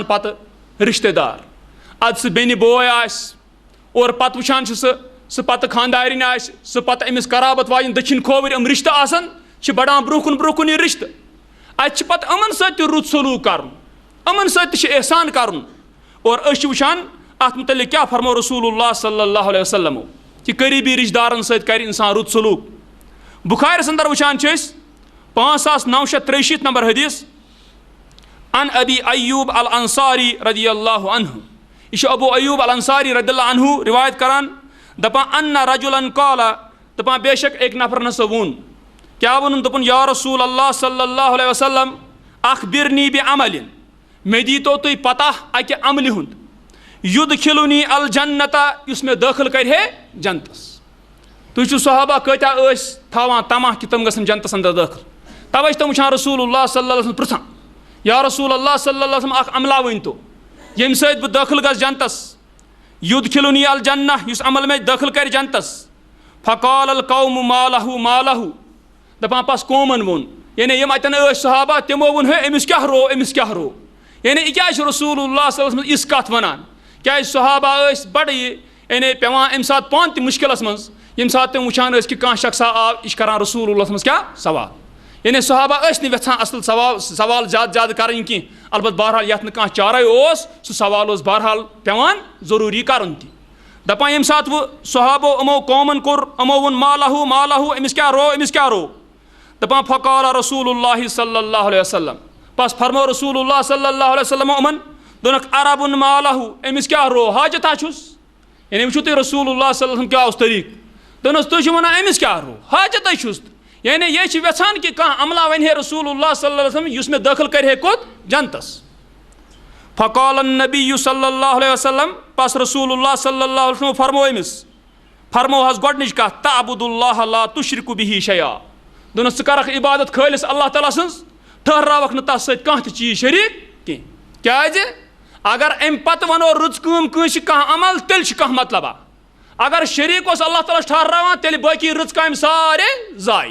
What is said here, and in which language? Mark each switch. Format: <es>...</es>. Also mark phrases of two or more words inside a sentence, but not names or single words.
<ks>پتہٕ رشتہٕ دار ادٕ سُہ بیٚنہِ بوے آسہِ اور پتہٕ وٕچھان چھِ سُہ پتہٕ خانٛدارِنۍ آسہِ سُہ پتہٕ أمِس قرابت واجٮ۪ن دٔچھِنۍ کھووٕرۍ یِم رشتہٕ آسان چھِ بڑان برونٛہہ کُن یہِ رشتہٕ اتہِ چھِ پتہٕ یِمن سۭتۍ تہِ رُت سلوٗک کرُن یِمن سۭتۍ تہِ چھُ احسان کرُن اور أسۍ چھِ وٕچھان اتھ متعلق کیٛاہ فرمو رسول اللہ صلی اللہ علیہ وسلمو کہِ قریٖبی رشتہٕ دارن سۭتۍ کرِ انسان رُت سلوٗک بُخارِیَس انٛدر وٕچھان چھِ أسۍ 5963 نمبر حدیث</ks> <ar>ان ابی ایوب الانصاری رضی اللہ عنہ</ar> <ks>یہ چھُ ابو ایوب الانصاری رضی اللہ عنہ روایت کران دپان</ks> <ar>ان رجلن قال</ar> <ks>دپان بے شک أکۍ نفرن ہسا ووٚن کیا ووٚنُن دوٚپُن یا رسول اللہ صلی اللہ علیہ وسلم</ks> <ar>اخبرنی بعمل</ar> <ks>مے دیٖتو تُہۍ پتہ اکہِ عملہِ ہُنٛد</ks> <ar>یُدخِلُنی الجنتا</ar> <ks>یُس مےٚ دٲخل کرِ ہے جنتس. تُہۍ چھِو صحابہ کۭتیاہ ٲسۍ تھاوان طمع کہِ تِم گژھن جنتس اندر دٲخل. توے چھِ تِم وٕچھان رسول اللہ صلی اللہ علیہ وسلم پرژھان یا رسول اللہ صلی اللہ علیہ وسلم اکھ عملہ ؤنۍتو ییٚمہِ سۭتۍ بہٕ دٲخل گژھٕ جنتس.</ks> <ar>یُدخِلُنی الجنہ</ar> <ks>یُس عمل مےٚ دٲخل کرِ جنتس.</ks> <ar>فقال القوم ما لہو ما لہو</ar> <ks>دپان پس قومن ووٚن یعنی یِم اتٮ۪ن ٲسۍ صحابہ تِمو ووٚن ہے أمِس کیٛاہ رو أمِس کیٛاہ رو. یعنی یہِ کیٛازِ چھُ رسول اللہ صلی اللہ علیہ وسلم یِژھ کتھ ونان کیٛازِ صحابہ ٲسۍ بڑٕ یعنی پیٚوان اَمہِ ساتہٕ پانہٕ تہِ مُشکلس منٛز ییٚمہِ ساتہٕ تِم وٕچھان ٲسۍ کہِ کانٛہہ شخصا آو یہِ چھُ کران رسول اللہ منٛز کیٛاہ سوال. یعنی صحابہ ٲسۍ نہٕ یژھان اصل سوال زیادٕ زیادٕ کرٕنۍ کینٛہہ البتہ بہرحال یتھ نہٕ کانٛہہ چارے اوس سُہ سوال اوس بہرحال پیٚوان ضروٗری کرُن تہِ. دپان ییٚمہِ ساتہٕ وۄنۍ صحابو یِمو قومن کوٚر یِمو ووٚن</ks> <ar>ما لہو ما لہو</ar> <ks>أمِس کیٛاہ رو أمِس کیٛاہ رو. دپان</ks> <ar>فقال رسول اللہ صلی اللہ علیہ وسلم</ar> <ks>بس فرمو رسول اللہ صلی اللہ علیہ وسلم یِمن دوٚپُکھ عربُن</ks> <ar>ما لہو</ar> <ks>أمِس کیٛاہ رو حاجتہ چھُس. یعنی وٕچھِو تُہۍ رسول اللہ صلی اللہ علیہ وسلم کیٛاہ اوس طریٖقہٕ. دوٚپنَس تُہۍ چھِو ونان أمِس کیٛاہ رو حاجتٕے چھُس. یعنی یہِ چھِ یژھان کہِ کانٛہہ عملہ وَنہِ ہے رسول اللہ صلی اللہ علیہ وسلم یُس مےٚ دٲخل کرِ ہے کوٚت جنتس.</ks> <ar>فقال النبی صلی اللہ علیہ وسلم</ar> <ks>بس رسول اللہ صلی اللہ علیہ وسلم فرمو أمِس فرمو حظ گۄڈنِچ کتھ</ks> <ar>تعبُد اللہ لا تُشرِک بِہی شیئا.</ar> <ks>دوٚپنَس ژٕ کرکھ عبادت خٲلص اللہ تعالیٰ سٕنٛز ٹھٔہراوکھ نہٕ تس سۭتۍ کانٛہہ تہِ چیٖز شریٖک کینٛہہ. کیٛازِ اگر امہِ پتہٕ ونو رٕژ کٲم کٲنٛسہِ کانٛہہ عمل تیٚلہِ چھُ کانٛہہ مطلبہ. اگر شریٖک اوس اللہ تعالیٰ ٹھہراوان تیٚلہِ باقٕے رٕژ کامہِ سارے ضایہِ.</ks>